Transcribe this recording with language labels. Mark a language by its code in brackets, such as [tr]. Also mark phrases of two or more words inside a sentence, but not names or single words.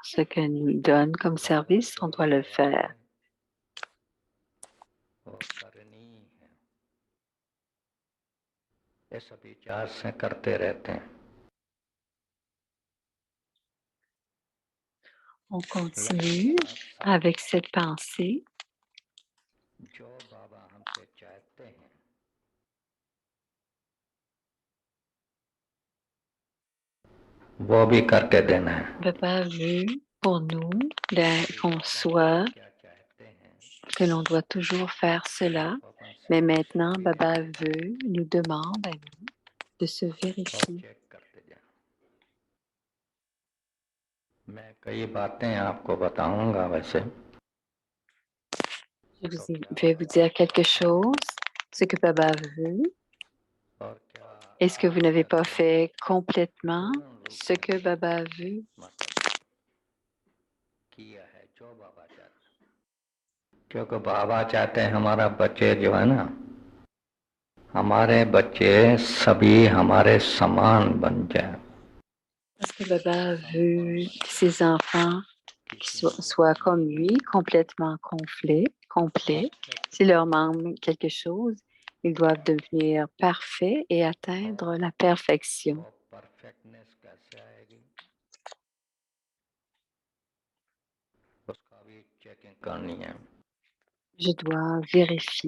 [fr] Ce que nous donne comme service, on doit le faire. On continue avec cette pensée. [hi] वो भी करके देना है। [fr] Baba veut pour nous qu'on soit, que l'on doit toujours faire cela, mais maintenant Baba nous demande à nous de se vérifier. [hi] मैं कई बातें आपको बताऊंगा वैसे। [fr] Je vais vous dire quelque chose, ce que Baba veut. Est-ce que vous n'avez pas fait complètement ce que Baba veut? [hi] क्योंकि बाबा चाहते हैं हमारा बच्चे जो है ना, हमारे बच्चे सभी हमारे समान बन जाए। [fr] Parce que Baba veut que ses enfants soient comme lui, complètement complets. S'il leur manque quelque chose, ils doivent devenir parfaits et atteindre la perfection. Je dois vérifier.